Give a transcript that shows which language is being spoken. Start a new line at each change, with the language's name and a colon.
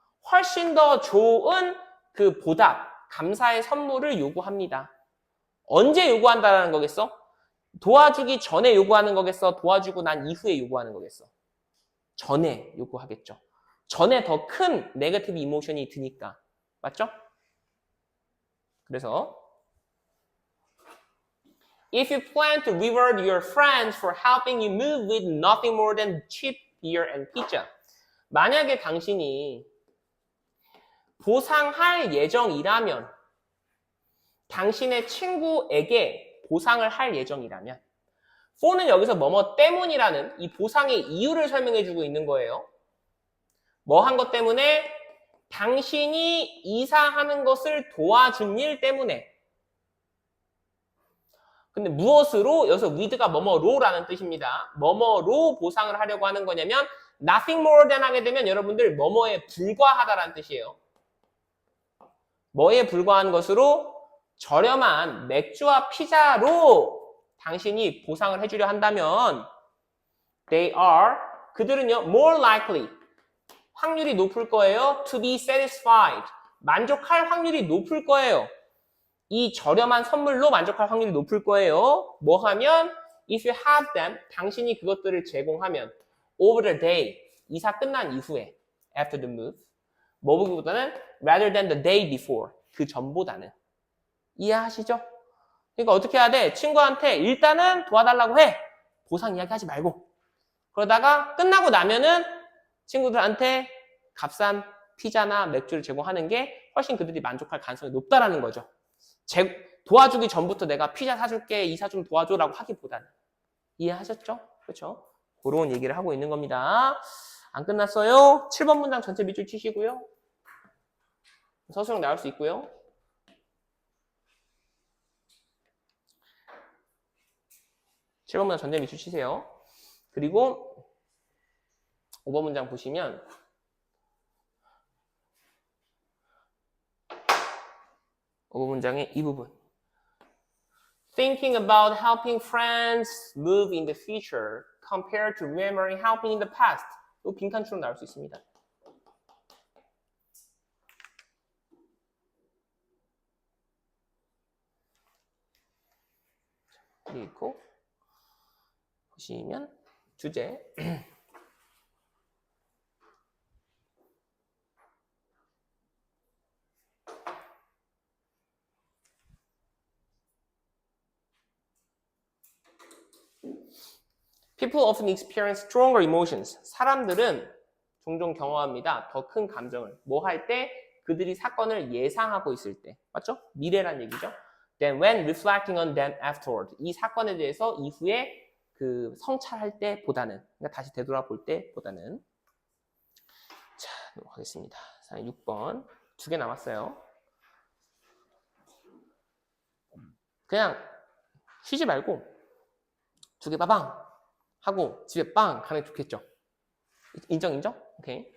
Korean: 훨씬 더 좋은 그 보답, 감사의 선물을 요구합니다. 언제 요구한다라는 거겠어? 도와주기 전에 요구하는 거겠어? 도와주고 난 이후에 요구하는 거겠어? 전에 요구하겠죠. 전에 더 큰 네거티브 이모션이 드니까. 맞죠? 그래서
English: If you plan to reward your friends for helping you move with nothing more than cheap beer and pizza.
Korean: 만약에 당신이 보상할 예정이라면 당신의 친구에게 보상을 할 예정이라면 for는 여기서 뭐뭐 때문이라는 이 보상의 이유를 설명해주고 있는 거예요. 뭐 한 것 때문에? 당신이 이사하는 것을 도와준 일 때문에. 근데 무엇으로? 여기서 with가 뭐뭐로라는 뜻입니다. 뭐뭐로 보상을 하려고 하는 거냐면
English: nothing more than
Korean: 하게 되면 여러분들 뭐뭐에 불과하다라는 뜻이에요. 뭐에 불과한 것으로? 저렴한 맥주와 피자로 당신이 보상을 해주려 한다면
English: they are,
Korean: 그들은요
English: more likely,
Korean: 확률이 높을 거예요.
English: to be satisfied,
Korean: 만족할 확률이 높을 거예요. 이 저렴한 선물로 만족할 확률이 높을 거예요. 뭐 하면?
English: If you have them,
Korean: 당신이 그것들을 제공하면
English: over the day,
Korean: 이사 끝난 이후에
English: after the move,
Korean: 뭐 보기보다는
English: rather than the day before,
Korean: 그 전보다는. 이해하시죠? 그러니까 어떻게 해야 돼? 친구한테 일단은 도와달라고 해. 보상 이야기 하지 말고. 그러다가 끝나고 나면은 친구들한테 값싼 피자나 맥주를 제공하는 게 훨씬 그들이 만족할 가능성이 높다라는 거죠. 도와주기 전부터 내가 피자 사줄게, 이사 좀 도와줘라고 하기보다는. 이해하셨죠? 그렇죠? 그런 얘기를 하고 있는 겁니다. 안 끝났어요. 7번 문장 전체 밑줄 치시고요. 서술형 나올 수 있고요. 칠번 문장 전체 밑줄 치세요. 그리고 5번 문장 보시면 5번 문장의 이 부분.
English: Thinking about helping friends move in the future compared to remembering helping in the past.
Korean: 이 빈칸처럼 나올 수 있습니다. 그리고 보시면 주제
English: People often experience stronger emotions.
Korean: 사람들은 종종 경험합니다. 더 큰 감정을. 뭐 할 때? 그들이 사건을 예상하고 있을 때. 맞죠? 미래란 얘기죠.
English: Then when reflecting on them afterward.
Korean: 이 사건에 대해서 이후에 그 성찰할 때보다는, 그러니까 다시 되돌아볼 때보다는. 자, 넘어가겠습니다. 6번. 2개 남았어요. 그냥 쉬지 말고 2개 빠방 하고 집에 빵 가는 게 좋겠죠. 인정? 오케이.